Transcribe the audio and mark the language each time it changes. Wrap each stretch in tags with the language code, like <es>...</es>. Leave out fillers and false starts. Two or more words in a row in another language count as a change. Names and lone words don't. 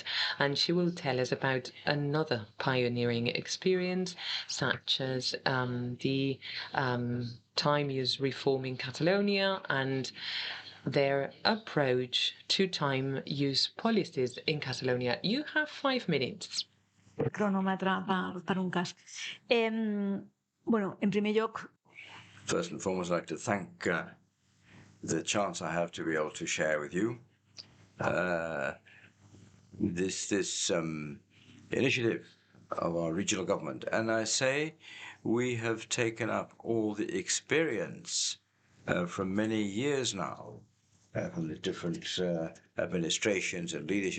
<en>And she will tell us about another pioneering experience, such as the time use reform in Catalonia and their approach to time use policies in Catalonia. You have 5 minutes.</en> <ca>Cronòmetre per un cas. Bueno, en primer lloc,</ca> <en>First and foremost, I'd like to thank the chance I have to be able to share with you this initiative of our regional government. And I say we have taken up all the experience from many years now from the different administrations and leadership.</en>